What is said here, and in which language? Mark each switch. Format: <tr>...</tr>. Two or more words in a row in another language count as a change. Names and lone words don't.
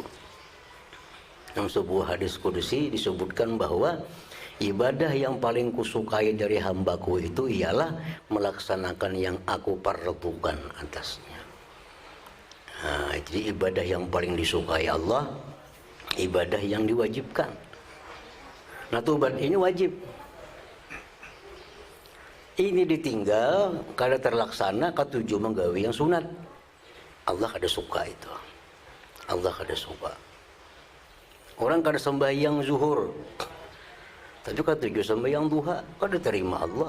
<id>Dalam sebuah hadis qudsi disebutkan bahwa ibadah yang paling kusukai dari hambaku itu ialah melaksanakan yang aku fardukan atasnya. Nah, jadi ibadah yang paling disukai Allah, ibadah yang diwajibkan. Nah, tobat ini wajib. Ini ditinggal, kada terlaksana, ketujuh menggawi yang sunat. Allah kada suka itu. Allah kada suka. Orang kada sembahyang zuhur, tapi ketujuh sembahyang duha, kada terima Allah.</id>